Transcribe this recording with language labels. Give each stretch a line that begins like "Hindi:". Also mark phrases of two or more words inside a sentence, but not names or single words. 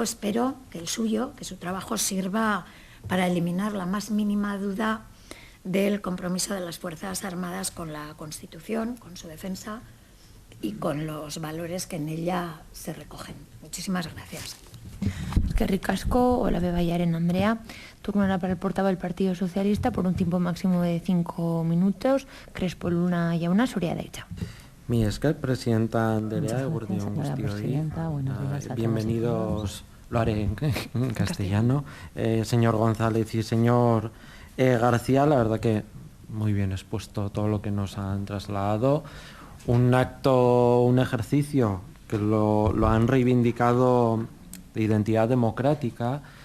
Spanish: Espero que su trabajo sirva para eliminar la más mínima duda del compromiso de las Fuerzas Armadas con la Constitución, con su defensa y con los valores que en ella se recogen. Muchísimas gracias.
Basque: Eskerrik asko, Olabe Baiaren Andrea.
Spanish: Turno ahora para el portavoz del Partido Socialista por un tiempo máximo de 5 minutos.
Basque: Crespo Luna Jauna, zurea da hitza. Mi esker, Presidenta Andrea, eguerdion guztioi.
Spanish: Bienvenidos, lo haré en castellano. Señor González y señor García, la verdad que muy bien expuesto todo lo que nos han trasladado. Un ejercicio que lo han reivindicado de identidad democrática.